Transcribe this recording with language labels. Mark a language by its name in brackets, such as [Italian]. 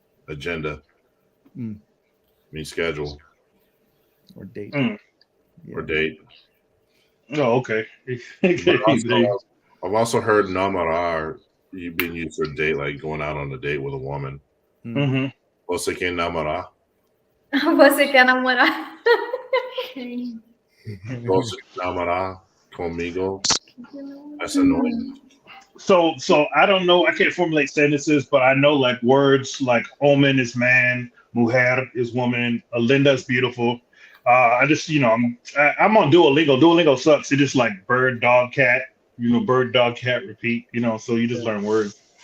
[English] Agenda means schedule or date. Or date. Oh, okay. I've also heard namarar you being used for a date, like going out on a date with a woman. [Portuguese] Você quer namorar? Você quer namorar? Você quer namorar comigo? [English] That's annoying. So I don't know. I can't formulate sentences, but I know like words like "omen" is man, "mujer" is woman, "linda" is beautiful. I just I'm on Duolingo. Duolingo sucks. It just like bird, dog, cat. Bird, dog, cat, repeat. So you just learn words.